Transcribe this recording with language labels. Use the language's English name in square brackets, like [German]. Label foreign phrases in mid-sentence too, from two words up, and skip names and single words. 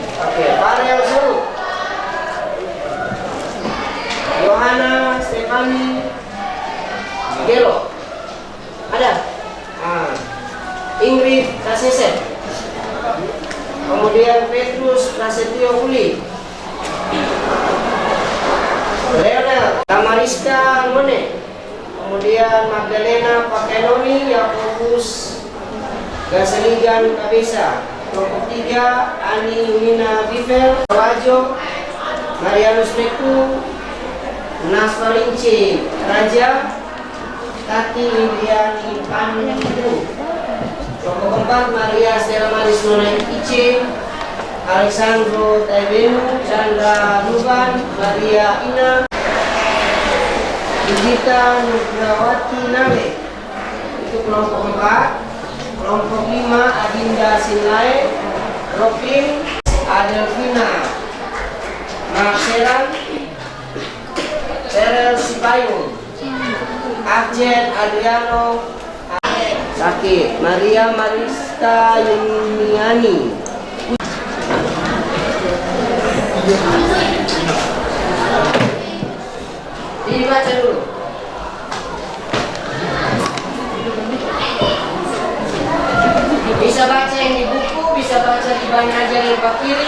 [Indonesian] Oke, Farel Suru, Yohana Stefani Gelo, ada. Ingrid Kasese, kemudian Petrus Prasetyo Uli, Leonel Tamariska Ngone, kemudian Magdalena Pakenoni, Yakobus Gaseligan Kabisa, kelompok 3 Ani Wina Bifel Wajo, Marianus Meku, Naswarinci Raja, Tati Indiani Pandu, kelompok 4 Maria Stella Maris Nona Ice, Alexandro Taibenu, Chandra Nuban, Maria Ina, Yudita Nugrawati Nale. Itu kelompok 4. Kelompok 5 Adinda Sinlae, Rokin, Adelvina Marcelan, Serel Sipayung, Arjen Adriano Sakit, Maria Marista Yuniani. Dibaca dulu. Bisa baca yang di buku, bisa baca di bahan ajar yang Pak kirim.